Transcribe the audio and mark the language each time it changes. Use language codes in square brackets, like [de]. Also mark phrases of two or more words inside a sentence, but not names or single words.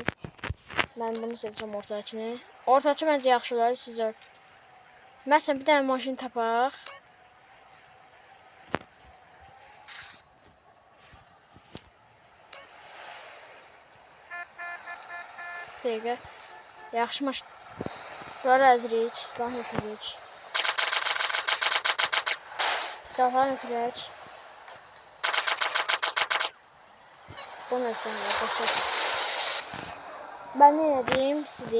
[az] Mən bunu seçəcəm ortadakini. Ortadakı məncə yaxşı olar, sizə. Məsələn, bir dənə maşın tapaq. Dəqiqə. Yaxşı maşın. Bunları əzirik, silah yükləyirik. Silahları yükləyirik. [tr] Bunu istəmiyorum, başlayalım. Ben ne edeyim sizi?